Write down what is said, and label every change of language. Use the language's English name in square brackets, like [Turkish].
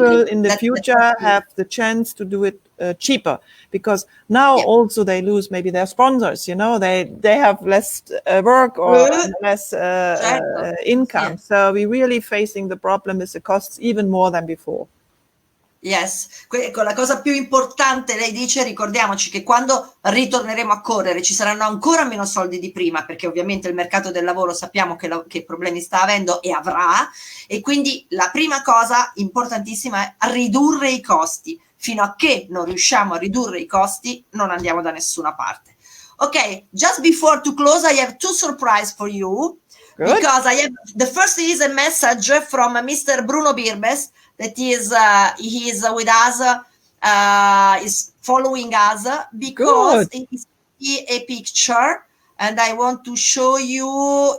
[English] People in the future have the chance to do it cheaper, because now also they lose maybe their sponsors, you know, they have less work or less income. So we're really facing the problem is the costs even more than before. [Italian] Yes, la cosa più importante, lei dice, ricordiamoci che quando ritorneremo a correre ci saranno ancora meno soldi di prima, perché ovviamente il mercato del lavoro sappiamo che problemi sta avendo e avrà, e quindi la prima cosa importantissima è ridurre i costi. Fino a che non riusciamo a ridurre i costi non andiamo da nessuna parte. [English] Ok, just before to close I have 2 surprises for you. Good. Because I have, the first is a message from Mr. Bruno Birbes that he is with us, is following us because he see a picture, and I want to show you.